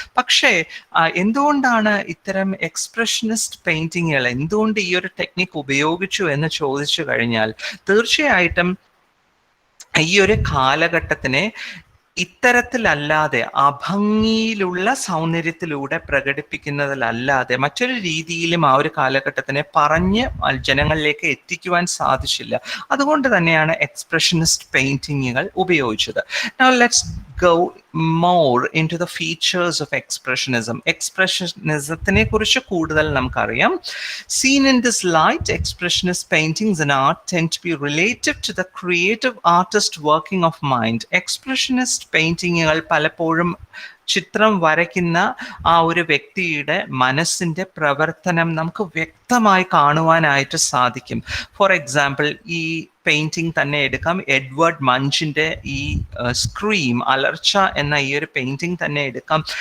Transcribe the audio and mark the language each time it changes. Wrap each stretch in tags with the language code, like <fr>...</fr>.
<ml>പക്ഷേ എന്തുകൊണ്ടാണ് ഇത്തരം എക്സ്പ്രഷനിസ്റ്റ് പെയിന്റിങ്ങുകൾ, എന്തുകൊണ്ട് ഈ ഒരു ടെക്നിക്ക് ഉപയോഗിച്ചു എന്ന് ചോദിച്ചു കഴിഞ്ഞാൽ തീർച്ചയായിട്ടും ഈ ഒരു കാലഘട്ടത്തിനെ ഇത്തരത്തിലല്ലാതെ അഭംഗിയിലുള്ള സൗന്ദര്യത്തിലൂടെ പ്രകടിപ്പിക്കുന്നതിലല്ലാതെ മറ്റൊരു രീതിയിലും ആ ഒരു കാലഘട്ടത്തിനെ പറഞ്ഞ് ജനങ്ങളിലേക്ക് എത്തിക്കുവാൻ സാധിച്ചില്ല. അതുകൊണ്ട് തന്നെയാണ് എക്സ്പ്രഷനിസ്റ്റ് പെയിന്റിങ്ങുകൾ ഉപയോഗിച്ചത്.</ml> <en>Now let's go more into the features of expressionism.</en> <ml>Expressionismത്തിനെ കുറിച്ച് കൂടുതൽ നമുക്കറിയാം.</ml> <en>Seen in this light, expressionist paintings and art tend to be relative to the creative artist working of mind.</en> <ml>Expressionist പെയിന്റിങ്ങുകൾ പലപ്പോഴും ചിത്രം വരയ്ക്കുന്ന ആ ഒരു വ്യക്തിയുടെ മനസ്സിന്റെ പ്രവർത്തനം നമുക്ക് വ്യക്തമായി കാണുവാനായിട്ട് സാധിക്കും.</ml> <en>for example,</en> <ml>ഈ പെയിന്റിംഗ് തന്നെ എടുക്കാം. എഡ്വേർഡ് മഞ്ചിന്റെ ഈ സ്ക്രീം, അലർച്ച എന്ന ഈ ഒരു പെയിന്റിംഗ് തന്നെ എടുക്കാം.</ml>